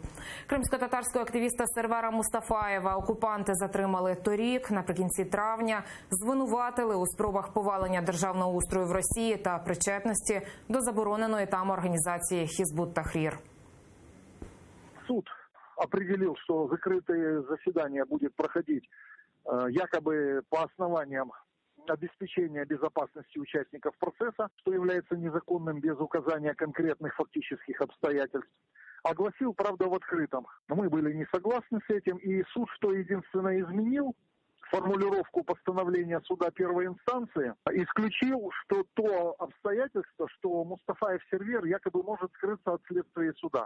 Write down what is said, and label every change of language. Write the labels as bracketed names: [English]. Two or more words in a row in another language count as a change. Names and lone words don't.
[Ukrainian] Кримсько-татарського активіста Сервера Мустафаєва окупанти затримали торік, наприкінці травня, звинуватили у спробах повалення державного устрою в Росії та причетності до забороненої там організації Хізбут Тахрір. [Russian] Суд определил, что закрытое заседание будет проходить якобы по основаниям обеспечения безопасности участников процесса, что является незаконным без указания конкретных фактических обстоятельств. Огласил, правда, в открытом. Мы были не согласны с этим, и суд, что единственное изменил, формулировку постановления суда первой инстанции, исключил, что то обстоятельство, что Мустафаев Сервер якобы может скрыться от следствия суда.